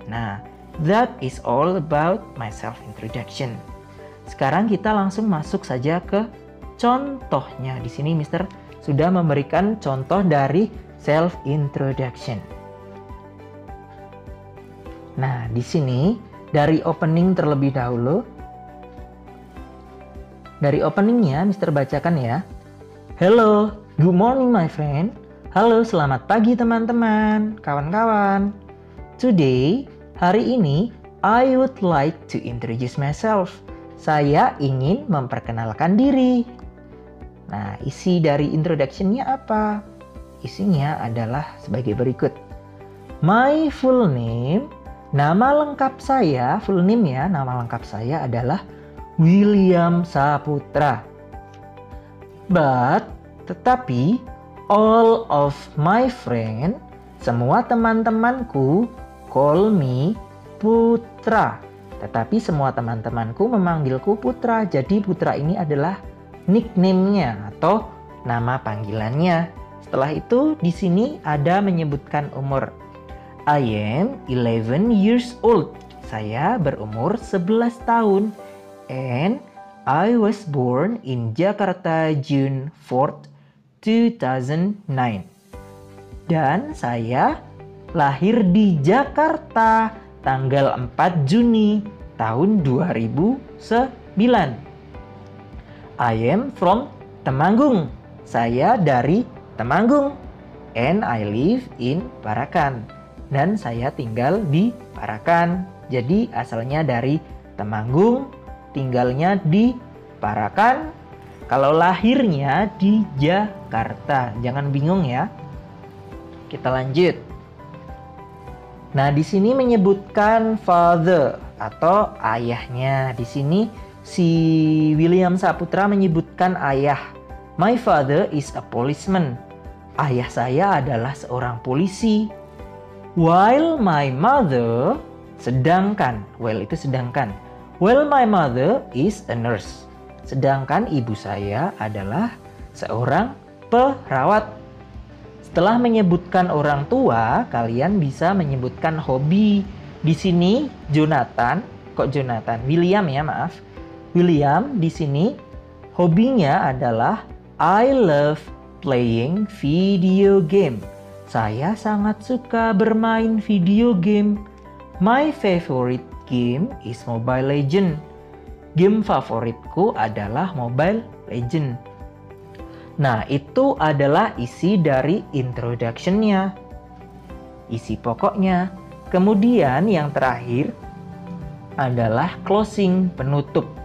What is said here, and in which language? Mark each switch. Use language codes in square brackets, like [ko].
[en] Nah, that is all about my self introduction. [id] Sekarang kita langsung masuk saja ke contohnya. Di sini Mister sudah memberikan contoh dari self introduction. Nah, di sini dari opening terlebih dahulu. Dari openingnya Mister bacakan ya. [en] Hello, good morning my friend. [id] Halo, selamat pagi teman-teman, kawan-kawan. [en] Today, [id] hari ini, [en] I would like to introduce myself. [id] Saya ingin memperkenalkan diri. Nah, isi dari introduction-nya apa? Isinya adalah sebagai berikut. [en] My full name, [id] nama lengkap saya, full name ya, nama lengkap saya adalah William Saputra. [en] Tetapi, all of my friend, [id] semua teman-temanku, [en] call me Putra. [id] Tetapi semua teman-temanku memanggilku Putra. Jadi Putra ini adalah nickname-nya atau nama panggilannya. Setelah itu di sini ada menyebutkan umur. [en] I am 11 years old. [id] Saya berumur 11 tahun. [en] And I was born in Jakarta June 4th, 2009. [id] Dan saya lahir di Jakarta tanggal 4 Juni tahun 2009. [en] I am from Temanggung. [id] Saya dari Temanggung. [en] And I live in Parakan. [id] Dan saya tinggal di Parakan. Jadi asalnya dari Temanggung, tinggalnya di Parakan. Kalau lahirnya di Jakarta. Jangan bingung ya. Kita lanjut. Nah, di sini menyebutkan father atau ayahnya. Di sini si William Saputra menyebutkan ayah. [en] My father is a policeman. [id] Ayah saya adalah seorang polisi. [en] While my mother, [id] sedangkan, while itu sedangkan. [en] While my mother is a nurse. [id] Sedangkan ibu saya adalah seorang perawat. Setelah menyebutkan orang tua, kalian bisa menyebutkan hobi. Di sini Jonathan, William ya, maaf. William di sini hobinya adalah [en] I love playing video game. [id] Saya sangat suka bermain video game. [en] My favorite game is Mobile Legend. [id] Game favoritku adalah Mobile Legend. Nah, itu adalah isi dari introduction-nya. Isi pokoknya. Kemudian yang terakhir adalah closing, penutup.